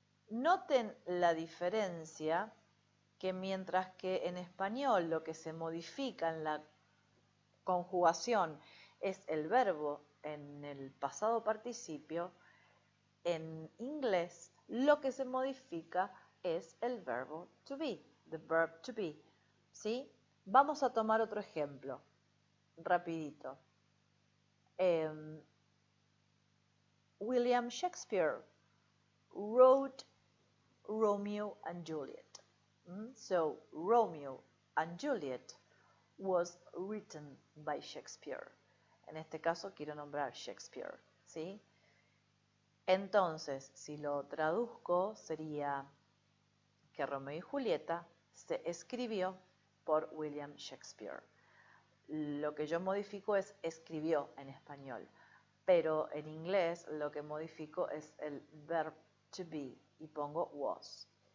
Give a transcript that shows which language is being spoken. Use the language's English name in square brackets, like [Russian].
[Spanish] Noten la diferencia que mientras que en español lo que se modifica en la conjugación es el verbo en el pasado participio, en inglés lo que se modifica es el verbo to be, [English] the verb to be. [Spanish] ¿Sí? Vamos a tomar otro ejemplo, rapidito. [English] William Shakespeare wrote Romeo and Juliet. So Romeo and Juliet was written by Shakespeare. [Spanish] En este caso quiero nombrar Shakespeare, ¿sí? Entonces, si lo traduzco, sería que Romeo y Julieta se escribió por William Shakespeare. Lo que yo modifico es escribió en español, pero en inglés lo que modifico es el verb to be y pongo was.